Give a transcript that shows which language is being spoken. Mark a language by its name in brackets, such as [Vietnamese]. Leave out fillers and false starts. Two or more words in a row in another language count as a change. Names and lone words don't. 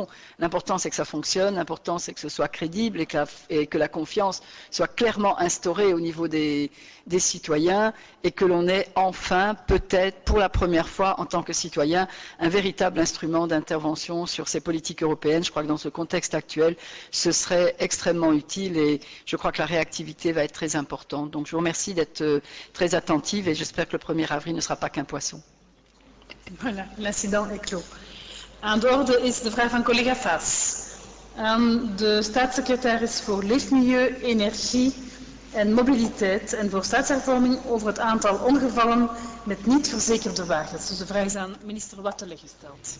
[French] L'important, c'est que ça fonctionne. L'important, c'est que ce soit crédible et que la confiance soit clairement instaurée au niveau des citoyens et que l'on ait enfin, peut-être, pour la première fois, en tant que citoyen, un véritable instrument d'intervention sur ces politiques européennes. Je crois que dans ce contexte actuel, ce serait extrêmement utile et je crois que la réactivité va être très importante. Donc, je vous remercie d'être très attentive et j'espère que le 1er avril ne sera pas qu'un poisson. Voilà, l'incident est clos. [Dutch] Aan de orde is de vraag van collega Vaas aan de staatssecretaris voor Leefmilieu, Energie en Mobiliteit en voor staatshervorming over het aantal ongevallen met niet verzekerde wagens. Dus de vraag is aan minister Wattele gesteld.